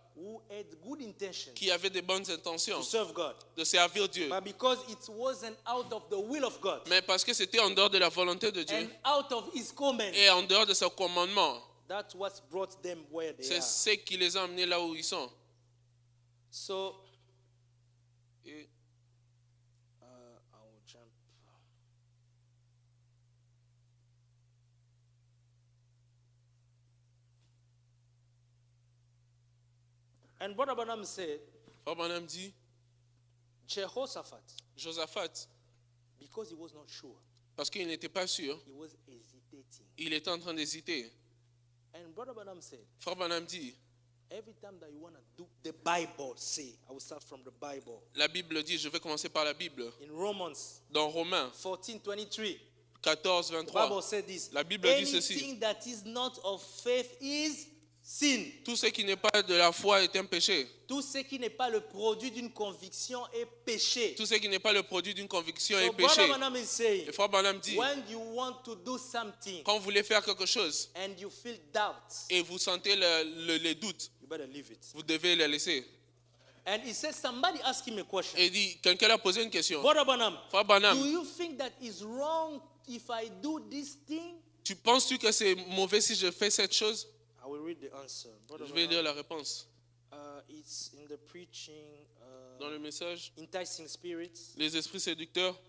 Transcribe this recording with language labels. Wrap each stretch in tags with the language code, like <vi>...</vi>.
<en>who had good intentions</en> <fr>qui avaient des bonnes</fr> <en>to</en> <fr>intentions</fr> <en>serve God.</en> <fr>de servir Dieu.</fr> <en>But because it wasn't out of the will of God</en> <fr>Mais parce que c'était en dehors de la volonté de Dieu</fr> <en>and out of His command,</en> <fr>et en dehors de son commandement,</fr> <en>that's what brought them where they</en> <fr>c'est</fr> <en>are.</en> <fr>ce qui les a amenés là où ils sont.</fr> <en>So,</en> <fr>Et</fr> <en>I will jump. And Brother Branham said,</en> <fr>Frère Branham dit,</fr> <en>Jehoshaphat,</en> <fr>Josaphat,</fr> <en>because he was not sure,</en> <fr>parce qu'il n'était pas sûr,</fr> <en>he was hesitating.</en> <fr>il était en train d'hésiter.</fr> <en>And Brother Branham said,</en> <fr>Frère Branham dit,</fr> <en>every time that you want to do the Bible, say, I will start from the Bible.</en> <fr>la Bible dit, je vais commencer par la Bible.</fr> <en>In Romans</en> <fr>Dans Romains</fr> <en>14:23,</en> <fr>14,</fr> <en>the</en> <fr>23,</fr> <en>Bible said this.</en> <fr>la Bible dit ceci.</fr> <en>Anything that is not of faith is sin.</en> <fr>Tout ce qui n'est pas de la foi est un péché. Tout ce qui n'est pas le produit d'une conviction est péché. Tout ce qui n'est pas le produit d'une conviction</fr> <en>So</en> <fr>est</fr> <en>Brother</en> <fr>péché.</fr> <en>Branham is saying,</en> <fr>Et Frère Branham dit,</fr> <en>when you want to do something</en> <fr>quand vous voulez faire quelque chose</fr> <en>and you feel doubt,</en> <fr>et vous sentez les doutes,</fr> <en>you better leave it.</en> <fr>vous devez les laisser.</fr> <en>And he says, somebody asked him a question.</en> <fr>Et il dit, quelqu'un a posé une question.</fr> <en>Brother Branham,</en> <fr>Frère Branham,</fr> <en>do you think that is wrong if I do this thing?</en> <fr>tu penses-tu que c'est mauvais si je fais cette chose?</fr> <en>I will read the answer. Brother</en> <fr>Je vais</fr> <en>Branham,</en> <fr>lire la réponse.</fr> <en>it's in the preaching,</en> <fr>Dans le message,</fr> <en>Enticing Spirits,</en> <fr>les esprits séducteurs,</fr>